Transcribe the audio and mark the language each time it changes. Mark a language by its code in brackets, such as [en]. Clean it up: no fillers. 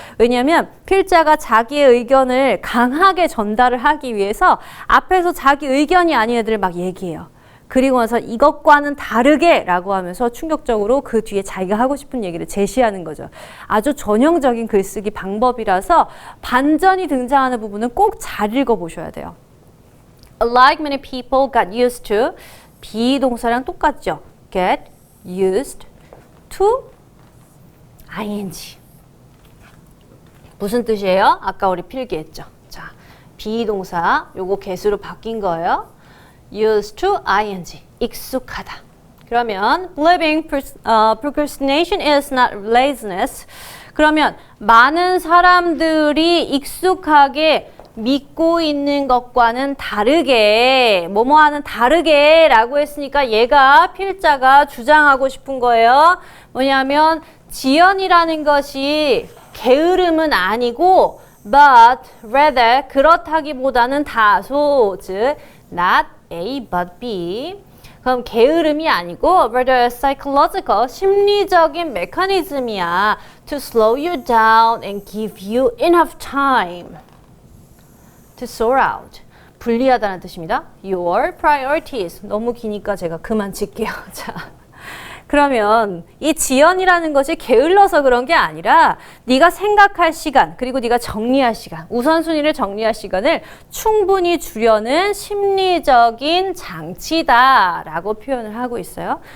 [ko] 왜냐하면 필자가 자기의 의견을 강하게 전달을 하기 위해서 앞에서 자기 의견이 아닌 애들을 막 얘기해요. 그리고 나서 이것과는 다르게 라고 하면서 충격적으로 그 뒤에 자기가 하고 싶은 얘기를 제시하는 거죠. 아주 전형적인 글쓰기 방법이라서 반전이 등장하는 부분은 꼭 잘 읽어보셔야 돼요. [en] Like many people got used to, [ko] 비동사랑 똑같죠. [en] Get used to ing. [ko] 무슨 뜻이에요? 아까 우리 필기했죠. 자, 비동사 요거 개수로 바뀐 거예요. [en] used to ing, [ko] 익숙하다. 그러면 [en] believing procrastination is not laziness. [ko] 그러면 많은 사람들이 익숙하게 믿고 있는 것과는 다르게, 뭐뭐하는 다르게 라고 했으니까 얘가 필자가 주장하고 싶은 거예요. 뭐냐면 지연이라는 것이 게으름은 아니고 [en] but rather [ko] 그렇다기보다는 다소 즉 [en] not A but B. [ko] 그럼 게으름이 아니고 [en] rather psychological, [ko] 심리적인 메커니즘이야. [en] To slow you down and give you enough time to sort out. [ko] 분리하다는 뜻입니다. [en] Your priorities. [ko] 너무 기니까 제가 그만 칠게요. 자, 그러면 이 지연이라는 것이 게을러서 그런 게 아니라 네가 생각할 시간, 그리고 네가 정리할 시간, 우선순위를 정리할 시간을 충분히 주려는 심리적인 장치다라고 표현을 하고 있어요.